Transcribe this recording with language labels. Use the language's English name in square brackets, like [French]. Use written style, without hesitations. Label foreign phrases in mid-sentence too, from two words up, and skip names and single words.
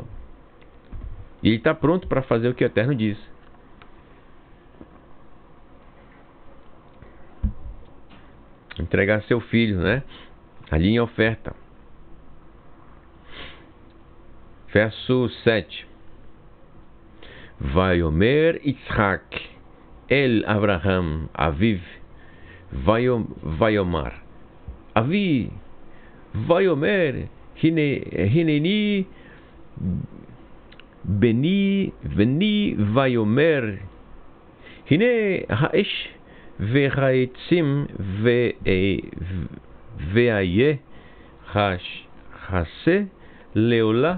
[Portuguese] E ele está pronto para fazer o que o Eterno diz. Entregar seu filho, né? Ali em oferta. Verso 7. [Hebrew] ויאמר יצחק אל אברהם אביו ויאמר אבי ויאמר הנני בני ויאמר הנה האש והעצים ואיה השה לעלה.